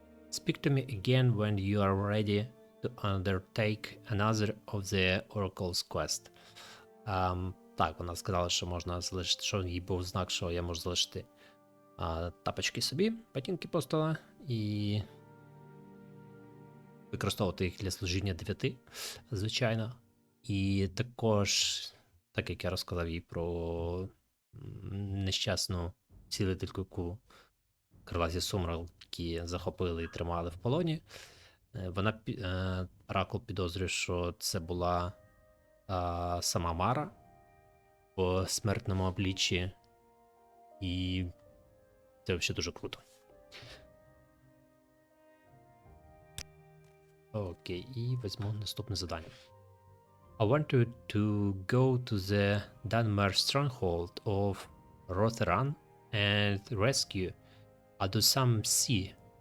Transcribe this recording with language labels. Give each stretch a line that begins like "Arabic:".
English: Speak to me again when you are ready to undertake another of the Oracle's quest.
Ukrainian: Так, вона сказала, що можна залишити, що їй був знак, що я можу залишити тапочки собі, ботинки апостола, і використовувати їх для служіння 9, звичайно. І також, так як я розказав їй про нещасну цілительку, яку крилаті сумраки захопили і тримали в полоні, вона, оракул підозрює, що це була сама Мара в смертному обличчі, і це взагалі дуже круто. Окей, і візьму наступне завдання.
English: I want you to go to the Dunmer stronghold of Rotheran and rescue Adusam C.